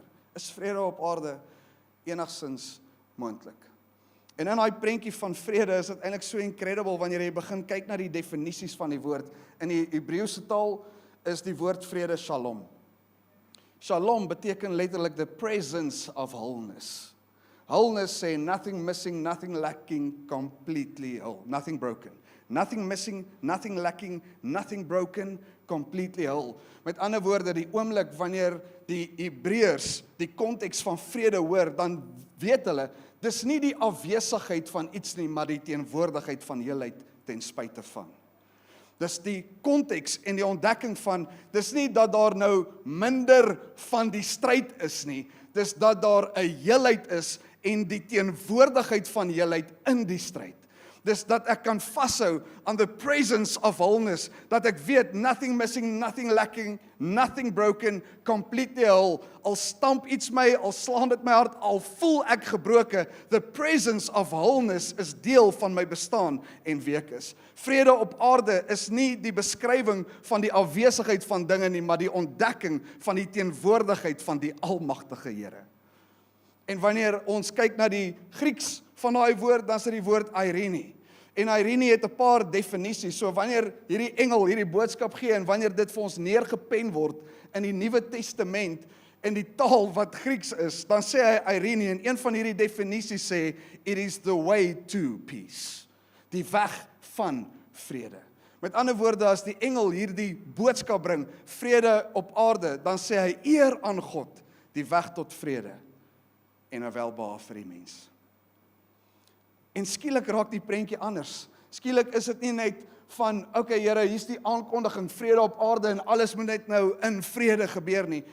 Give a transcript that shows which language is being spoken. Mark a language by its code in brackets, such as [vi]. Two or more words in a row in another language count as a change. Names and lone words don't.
[af] Is vrede op aarde enigstens moontlik? En in daai prentjie van vrede is dit eintlik so incredible wanneer jy begin kyk na die definisies van die woord. In die Hebreëse taal is die woord vrede shalom. Shalom beteken letterlik [en] the presence of wholeness. Wholeness sê nothing missing, nothing lacking, completely whole, nothing broken. Nothing missing, nothing lacking, nothing broken, completely whole. [af] Met ander woorde, die oomblik wanneer die Hebreërs die konteks van vrede hoor, dan weet hulle, dis nie die afwesigheid van iets nie, maar die teenwoordigheid van heelheid ten spyte van. Dis die konteks en die ontdekking van, dis nie dat daar nou minder van die stryd is nie, dis dat daar 'n heelheid is en die teenwoordigheid van heelheid in die stryd. Dis dat ek kan vashou aan [en] the presence of wholeness, [af] dat ek weet, [en] nothing missing, nothing lacking, nothing broken, completely whole. [af] Al stamp iets my, al slaan dit my hart, al voel ek gebroke, [en] the presence of wholeness [af] is deel van my bestaan en wie ek is. Vrede op aarde is nie die beskrywing van die afwesigheid van dinge nie, maar die ontdekking van die teenwoordigheid van die almagtige Here. En wanneer ons kyk na die Grieks van daai woord, dan is dit die woord Irene. En Irene het 'n paar definisies. So wanneer hierdie engel hierdie boodskap gee en wanneer dit vir ons neergepen word in die Nuwe Testament in die taal wat Grieks is, dan sê hy Irene en een van hierdie definisies sê [en] it is the way to peace. [af] Die weg van vrede. Met ander woorde, as die engel hierdie boodskap bring, vrede op aarde, dan sê hy eer aan God, die weg tot vrede en 'n welbehae vir die mens. En skielik raak die prentjie anders. Skielik is dit nie net van, okay Here, hier's die aankondiging, vrede op aarde en alles moet net nou in vrede gebeur nie.